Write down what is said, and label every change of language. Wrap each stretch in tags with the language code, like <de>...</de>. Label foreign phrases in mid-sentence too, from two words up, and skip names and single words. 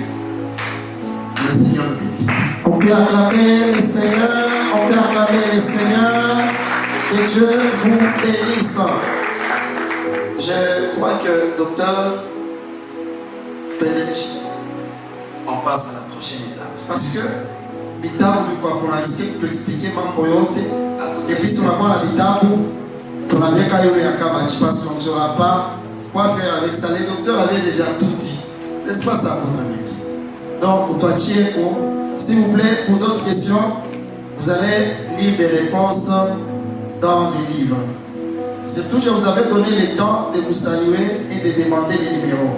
<fr>Le Seigneur nous bénisse. On peut acclamer le Seigneur, on peut acclamer le Seigneur. Que Dieu vous bénisse. Je crois que docteur Penech, on passe à la prochaine étape. parce que</fr> <sw>Bitabu kwa polisi</sw> <fr>peut expliquer</fr> <sw>mambo yote</sw> <fr>et puis</fr> <sw>tunakuwa na Bitabu tunaweka yule ya Kabachi</sw> <fr>parce qu'on ne saura pas quoi faire avec ça. Les docteurs avaient déjà tout dit, n'est-ce pas ça, votre ami? Donc, s'il vous plaît, pour d'autres questions, Vous allez lire des réponses dans les livres. C'est tout, je vous avais donné le temps de vous saluer et de demander les numéros.</fr>